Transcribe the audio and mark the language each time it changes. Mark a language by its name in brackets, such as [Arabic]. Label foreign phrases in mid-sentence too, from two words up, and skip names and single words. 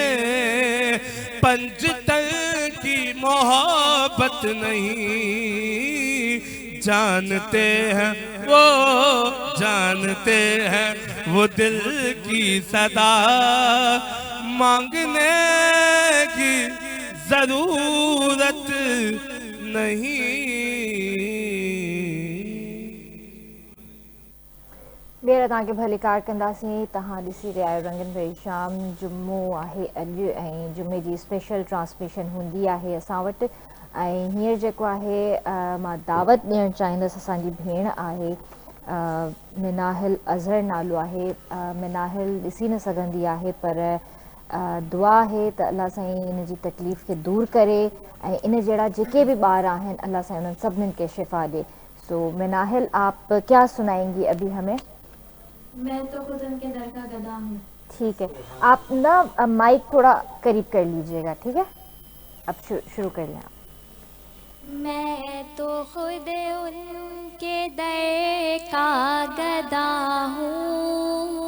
[Urdu] پنجتن کی محبت نہیں، جانتے ہیں وہ، جانتے ہیں وہ دل کی صدا، مانگنے کی ضرورت نہیں۔ [Sindhi] ॿीहर तव्हांखे भली कार कंदासीं। तव्हां ॾिसी रहिया आहियो रंगनि भरी शाम। जुमो आहे अॼु ऐं जुमे जी स्पेशल ट्रांसमिशन हूंदी आहे असां वटि। ऐं हींअर जेको आहे मां दावत ॾियणु चाहींदसि। असांजी भेण आहे मिनाहिल अज़हर नालो आहे। मिनाहिल ॾिसी न सघंदी आहे पर दुआ आहे त अल्लाह साईं इन जी तकलीफ़ खे दूर करे ऐं इन जहिड़ा जेके बि ॿार आहिनि अल्लाह साईं उन्हनि सभिनीनि खे शिफ़ा ॾे। [Urdu] سو مناہل آپ کیا سنائیں گی ابھی ہمیں? میں تو خود ان کے در کا گدا ہوں. ٹھیک ہے، آپ نا مائک تھوڑا قریب کر لیجیے گا، ٹھیک ہے? اب شروع کر لیں آپ. میں تو خود ان کے در کا گدا ہوں,